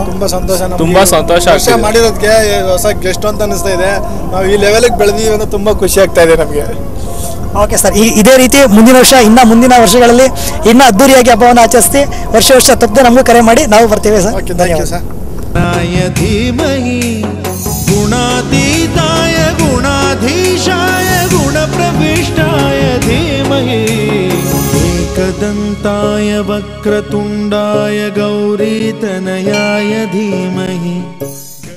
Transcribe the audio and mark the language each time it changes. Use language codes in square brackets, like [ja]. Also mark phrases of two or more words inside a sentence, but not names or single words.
[kn] ತುಂಬಾ ಸಂತೋಷ ಮಾಡಿರೋದಕ್ಕೆ ಹೊಸ ಗೆಸ್ಟ್ ಅಂತ ಅನಿಸ್ತಾ ಇದೆ. ನಾವು ಈ ಲೆವೆಲ್ಗೆ ಬೆಳೆದೀವಿ ಅಂತ ತುಂಬಾ ಖುಷಿ ಆಗ್ತಾ ಇದೆ ನಮಗೆ. ಓಕೆ ಸರ್, ಇದೇ ರೀತಿ ಮುಂದಿನ ವರ್ಷ ಮುಂದಿನ ವರ್ಷಗಳಲ್ಲಿ ಇನ್ನೂ ಅದ್ದೂರಿಯಾಗಿ ಹಬ್ಬವನ್ನು ಆಚರಿಸ್ತಿ ವರ್ಷ ತಪ್ಪದೆ ನಮಗೂ ಕರೆ ಮಾಡಿ ನಾವು ಬರ್ತೇವೆ ಸರ್. ಧನ್ಯವಾದ ಸರ್. [sa] धीमहि गुणातीताय गुणाधीशाय गुणप्रविष्टाय धीमहि एकदन्ताय वक्रतुण्डाय गौरीतनयाय धीमहि